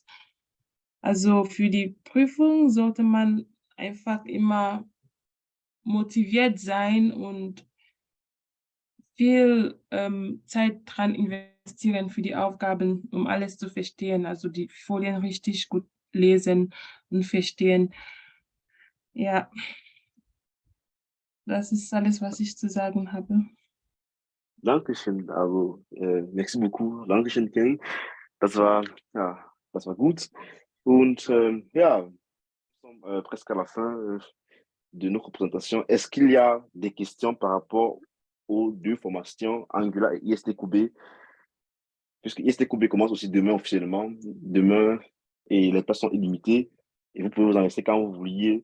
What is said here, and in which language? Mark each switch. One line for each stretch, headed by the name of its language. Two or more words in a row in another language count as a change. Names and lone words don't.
German: Also für die Prüfung sollte man einfach immer motiviert sein und viel Zeit dran investieren für die Aufgaben, um alles zu verstehen, also die Folien richtig gut lesen und verstehen. Ja, das ist alles, was ich zu sagen habe. Dankeschön, also
French: merci beaucoup.
German: Dankeschön, Ken. Ja, das war gut. Und ja,
French: nous sommes presque à la fin de nos représentations. Est-ce qu'il y a des questions par rapport aux deux formations, Angular et ISTQB? Puisque ISTQB commence aussi demain officiellement. Demain, et les places sont illimitées. Et vous pouvez vous en rester quand vous vouliez.